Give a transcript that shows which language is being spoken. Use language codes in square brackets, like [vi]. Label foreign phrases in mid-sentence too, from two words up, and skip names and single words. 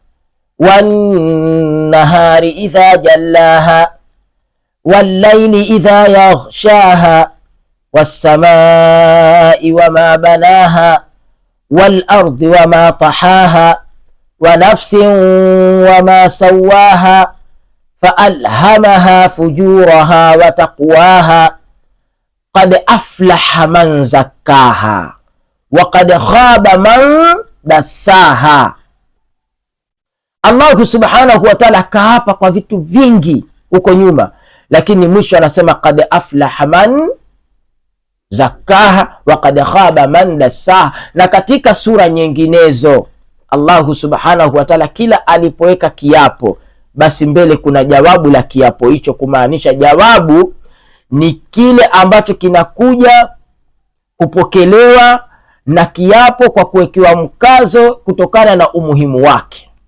[ar] والنهار إذا جلاها والليل إذا يغشاها والسماء وما بناها والأرض وما طحاها ونفس وما سواها فألهمها فجورها وتقواها قد أفلح من زكاها وقد خاب من دساها. الله سبحانه وتعالى [sw] kaapa kwa vitu vingi huko nyuma, lakini mwisho anasema [ar] قد أفلح من زكاها وقد خاب من دساها. [sw] Na katika sura nyinginezo [ar] الله سبحانه وتعالى [sw] kila alipoweka kiapo, basi mbele kuna jawabu la kiapo hicho, kumaanisha jawabu ni kile ambacho kinakuja kupokelewa na kiapo kwa kuwekewa mkazo kutokana na umuhimu wake.